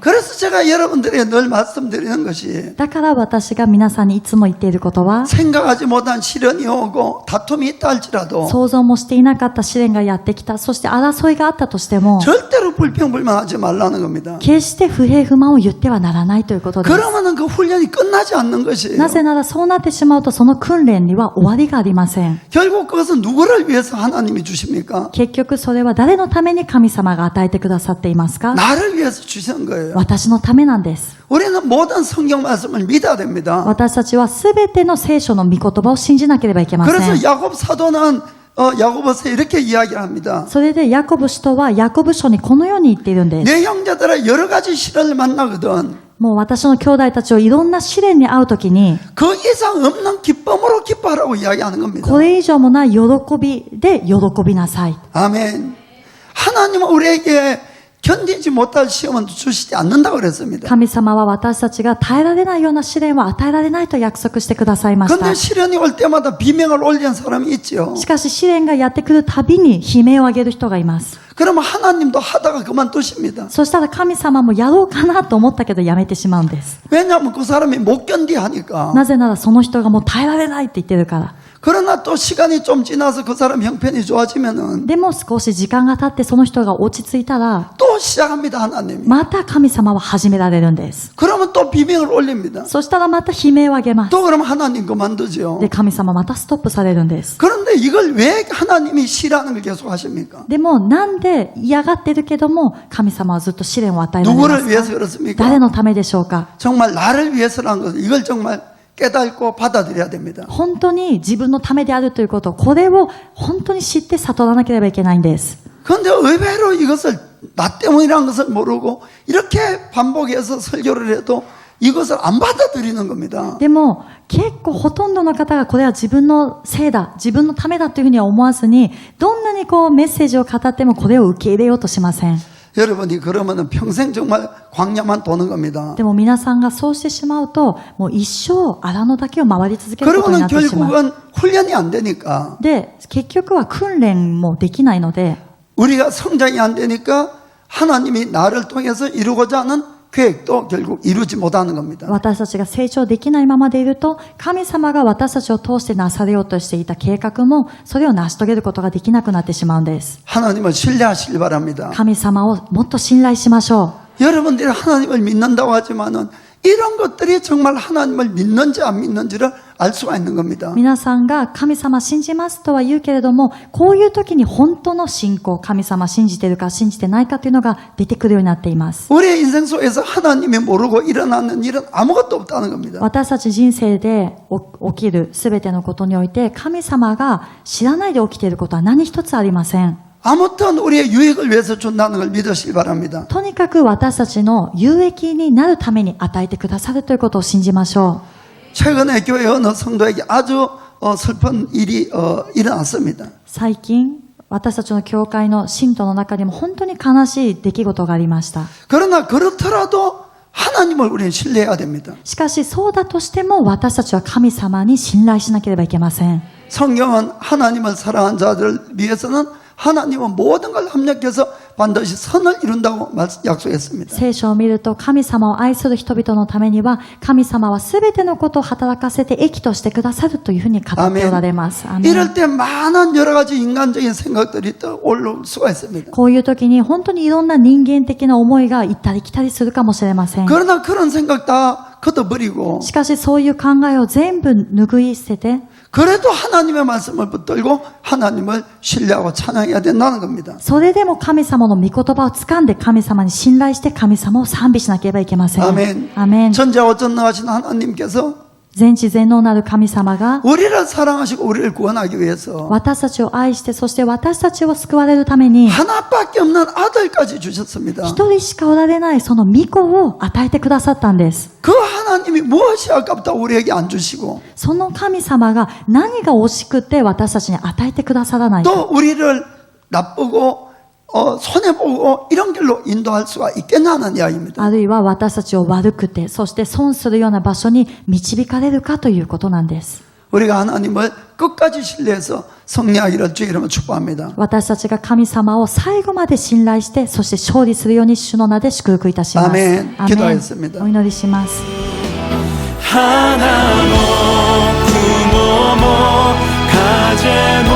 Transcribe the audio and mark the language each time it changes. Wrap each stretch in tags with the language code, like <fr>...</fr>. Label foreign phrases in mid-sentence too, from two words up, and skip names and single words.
<ko>그래서 제가 여러분들에게 늘 말씀드리는 것이</ko> <ja>だから私が皆さんにいつも言っていることは</ja> <ko>생각하지 못한 시련이 오고 다툼이 있다 할지라도</ko> <ja>想像もしていなかった試練がやってきた、そして争いがあったとしても</ja> <ko>절대로 불평불만하지 말라는 겁니다.</ko> <ja>決して不平不満を言ってはならないということです。</ja> <ko>그러면은 그 훈련이 끝나지 않는 것이에요.</ko> <ja>なぜならそうなってしまうとその訓練には終わりがありません。</ja> <ko>결국 그것은 누구를 위해서 하나님이 주십니까?</ko> <ja>結局それは誰のために神様が与えてくださっていますか？</ja> <ko>나를 위해서 주시는 거예요.</ko> <ja>私のためなんです。</ja> <ko>우리는 모든 성경 말씀을 믿어야 됩니다.</ko> <ja>私たちはすべての聖書の御言葉を信じなければいけません。</ja> <ko>그래서 야곱 사도는 야고보서에 이렇게 이야기를 합니다.</ko> <ja>それでヤコブ使徒はヤコブ書にこのように言っているんです。</ja> <ko>내 형제들아 여러 가지 시련을 만나거든</ko> <ja>もう私の兄弟たちをいろんな試練に遭うときに</ja> <ko>그 이상 없는 기쁨으로 기뻐하라고 이야기하는 겁니다.</ko> <ja>これ以上もない喜びで喜びなさい。</ja> <ko>아멘. 하나님은 우리에게 견디지 못할 시험은 주시지 않는다고 그랬습니다.</ko> <ja>神様は私たちが耐えられないような試練を与えられないと約束してくださいました。</ja> <ko>그런데 시련이 올 때마다 비명을 올리는 사람이 있죠.</ko> <ja>しかし試練がやってくるたびに悲鳴を上げる人がいます。</ja> <ko>그러면 하나님도 하다가 그만두십니다.</ko> <ja>そしたら神様もやろうかなと思ったけどやめてしまうんです。</ja> <ko>왜냐하면 그 사람이 못 견디하니까.</ko> <ja>なぜならその人がもう耐えられないって言ってるから。</ja> <ko>그러나 또 시간이 좀 지나서 그 사람 형편이 좋아지면은</ko> <ja>でも少し時間が経ってその人が落ち着いたら</ja> <ko>또 시작합니다, 하나님이.</ko> <ja>また神様は始められるんです。</ja> <ko>그러면 또 비명을 올립니다.</ko> <ja>そしたらまた悲鳴を上げます。</ja> <ko>또 그러면 하나님 그만두죠.</ko> <ja>で、神様またストップされるんです。</ja> <ko>그런데 이걸 왜 하나님이 싫어하는 걸 계속 하십니까?</ko> <ja>でもなんで嫌がってるけども神様はずっと試練を与えられま</ja> <ko>누구를</ko> <ja>す</ja> <ko>위해서</ko> <ja>か？</ja> <ko>그렇습니까?</ko> <ja>誰のためでしょうか？</ja> <ko>정말 나를 위해서라는 것을 이걸 정말 깨닫고 받아들여야 됩니다.</ko> <ja>本当に自分のためであるということ、これを本当に知って悟らなければいけないんです。</ja> <ko>그런데 의외로 이것을 나 때문이라는 것을 모르고 이렇게 반복해서 설교를 해도 이것을 안 받아들이는 겁니다.</ko> <ja>でも結構ほとんどの方がこれは自分のせいだ、自分のためだというふうには思わずに、どんなにこうメッセージを語ってもこれを受け入れようとしません。</ja> <ko>여러분이 그러면은 평생 정말 광야만 도는 겁니다.</ko> <ja>でも皆さんがそうしてしまうと、もう一生荒野だけを回り続けることにな</ja> <ko>그러고는</ko> <ja>ってしまう。</ja> <ko>결국은 훈련이 안 되니까</ko> <ja>で、結局は訓練もできないので、</ja> <ko>우리가 성장이 안 되니까 하나님이 나를 통해서 이루고자 하는 계획도 결국 이루지 못하는 겁니다.</ko> <ja>私たちが成長できないままでいると、神様が私たちを通してなされようとしていた計画も、それを成し遂げることができなくなってしまうんです。</ja> <ko>하나님을 신뢰하시길 바랍니다.</ko> <ja>神様をもっと信頼しましょ</ja> <ko>여러분들이 하나님을 믿는다고 하지만은 이런 것들이 정말 하나님을 믿는지 안 믿는지를 알 수가 있는 겁니다.</ko> <ja>う。皆さんが神様信じますとは言うけれども、こういう時に本当の信仰、神様信じてるか信じてないかというのが出てくるようになっています。</ja> <ko>우리의 인생 속에서 하나님이 모르고 일어나는 일은 아무것도 없다는 겁니다.</ko> <ja>私たち人生で起きるすべてのことにおいて、神様が知らないで起きていることは何一つありません。</ja> <ko>아무튼 우리의 유익을 위해서 준다는 걸 믿으시기 바랍니다.</ko> <ja>とにかく私たちの有益になるために与えてくださるということを信じましょ</ja> <ko>최근에 교회 어느 성도에게 아주 슬픈 일이 일어났습니다.</ko> <ja>う。最近、私たちの教会の信徒の中にも本当に悲しい出来事がありました。</ja> <ko>그러나 그렇더라도 하나님을 우리는 신뢰해야 됩니다.</ko> <ja>しかしそうだとしても私たちは神様に信頼しなければいけません。</ja> <ko>성경은 하나님을 사랑한 자들을 위해서는 하나님은 모든 걸 합력해서 반드시 선을 이룬다고 약속했습니다.</ko> <ja>聖書を見ると神様を愛する人々のためには神様は全てのことを働かせて益としてくださるというふうに語っておられます。アーメン。</ja> <ko>이럴 때 많은 여러 가지 인간적인 생각들이 또 올라올 수가 있습니다.</ko> <ja>こういう時に本当にいろんな人間的な思いが行ったり来たりするかもしれません。</ja> <ko>그러나 그런 생각 다 걷어버리고</ko> <ja>しかしそういう考えを全部拭い捨てて</ja> <ko>그래도 하나님의 말씀을 붙들고 하나님을 신뢰하고 찬양해야 된다는 겁니다.</ko> <ja>それでも神様の御言葉を掴んで神様に信頼して神様を賛美しなければいけません。</ja> <ko>아멘.</ko> <ja>アーメン。</ja> <ko>전지와 전능하신 하나님께서</ko> <ja>全知全能なる神様が</ja> <ko>우리를 사랑하시고 우리를 구원하기 위해서</ko> <ja>私たちを愛してそして私たちを救われるために</ja> <ko>하나밖에 없는 아들까지 주셨습니다.</ko> <ja>一人しかおられないその御子を与えてくださったんです。</ja> <ko>그 하나님이 무엇이 아깝다고 우리에게 안 주시고</ko> <ja>その神様が何が惜しくて私たちに与えてくださらないか。</ja> <ko>또 우리를 나쁘고 손해보고 이런 길로 인도할 수가 있겠냐는 이야기입니다.</ko> <ja>あるいは私たちを悪くてそして損するような場所に導かれるかということなんです。</ja> <ko>우리가 하나님을 끝까지 신뢰해서 승리하기를 주의 이름으로 축복합니다.</ko> <ja>私たちが神様を最後まで信頼してそして勝利するように主の名で祝福いたします。</ja> <ko>아멘.</ko> <ja>アーメン。</ja> <ko>기도하겠습니다.</ko> <ja>お祈りします。花も雲も風</ja>